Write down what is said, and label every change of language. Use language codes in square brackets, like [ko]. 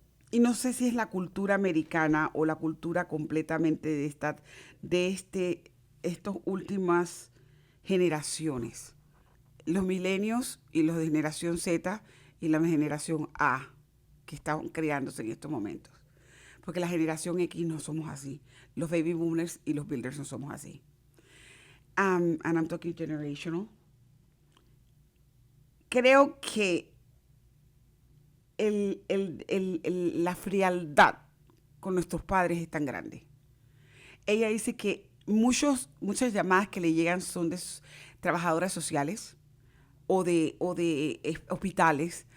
[es] Y no sé si es la cultura americana o la cultura completamente de estas últimas generaciones. Los milenios y los de generación Z y la generación A que están creándose en estos momentos. Porque la generación X no somos así. Los baby boomers y los builders no somos así. [en] And I'm talking generational. [es] Creo que la frialdad con nuestros padres es tan grande. Ella dice que muchas llamadas que le llegan son de trabajadoras sociales o de hospitales